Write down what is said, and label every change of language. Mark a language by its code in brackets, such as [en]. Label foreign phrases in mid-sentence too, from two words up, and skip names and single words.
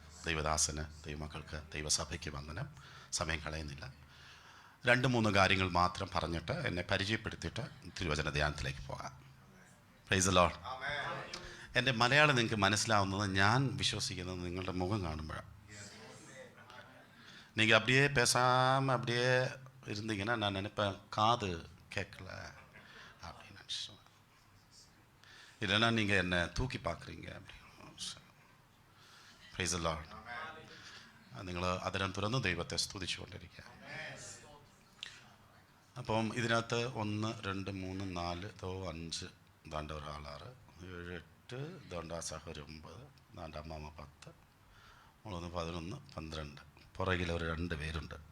[ml] ദൈവദാസന്, ദൈവമക്കൾക്ക്, ദൈവസഭയ്ക്ക് വന്ദനം. സമയം കളയുന്നില്ല. 2-3 കാര്യങ്ങൾ മാത്രം പറഞ്ഞിട്ട് എന്നെ പരിചയപ്പെടുത്തിയിട്ട് തിരുവചന ധ്യാനത്തിലേക്ക് പോകാം. [en] Praise Lord. [ml] എൻ്റെ മലയാളം നിങ്ങൾക്ക് മനസ്സിലാവുന്നത് ഞാൻ വിശ്വസിക്കുന്നത് നിങ്ങളുടെ മുഖം കാണുമ്പോഴാണ്. [ta] நீங்கள் அப்படியே பேசாமல் அப்படியே இருந்தீங்கன்னா நான் நினைப்பேன் காது கேட்கல அப்படின்னு நினச்சேன். இல்லைன்னா நீங்கள் என்னை தூக்கி பார்க்குறீங்க அப்படின்னு. [en] Praise the Lord. [ml] നിങ്ങൾ അതിനം തുറന്ന് ദൈവത്തെ സ്തുതിച്ചുകൊണ്ടിരിക്കുക. അപ്പം ഇതിനകത്ത് 1 2 3 4 5 ദാണ്ട ഒരാൾ 6 7 8 ദാണ്ട സഹോദരൻ 9 ദാണ്ട അമ്മാമ്മ 10 3 11 12 പുറകിൽ ഒരു 2 പേരുണ്ട്.